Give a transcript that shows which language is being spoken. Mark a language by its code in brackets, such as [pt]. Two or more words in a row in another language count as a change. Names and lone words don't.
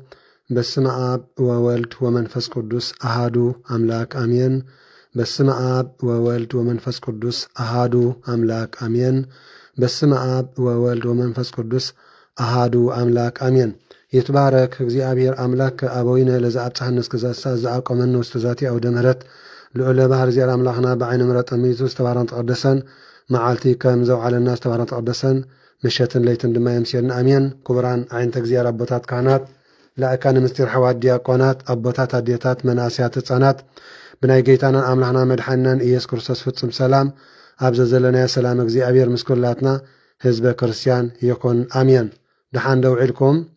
[gez] በስመ አብ ወወልድ ወመንፈስ ቅዱስ አሃዱ አምላክ አሜን። በስመ አብ ወወልድ ወመንፈስ ቅዱስ አሃዱ አምላክ አሜን። በስመ አብ ወወልድ ወመንፈስ ቅዱስ አሃዱ አምላክ አሜን። ይትባረክ እግዚአብሔር አምላክ አበዊነ ለዘአብጽሐነ እስከ ዘሳዕ ዘአቆመነ ውስተ ዛቲ አውደ ምሕረት [ti] ልዑለ ባሕር እግዚአብሔር አምላኽና በዓይነ ምሕረት ጠሚቱ ዝተባረን ተቀደሰን መዓልቲ ከም ዘውዓለና ዝተባረን ተቀደሰን ምሸትን ለይትን ድማ የምስየልና አሜን። ክቡራን ዓይነተ እግዚአብሔር አቦታት ካህናት፣ ላእካነ ምስጢር ሓዋት ዲያቆናት፣ አቦታት አዴታት፣ መናእስያት ህፃናት ብናይ ጌታናን አምላኽና መድሓኒናን ኢየሱስ ክርስቶስ ፍጹም ሰላም ኣብ ዘለናዮ ሰላም እግዚአብሔር ምስ ኩላትና ህዝበ ክርስቲያን ይኹን አሜን። ድሓን ደውዒልኩም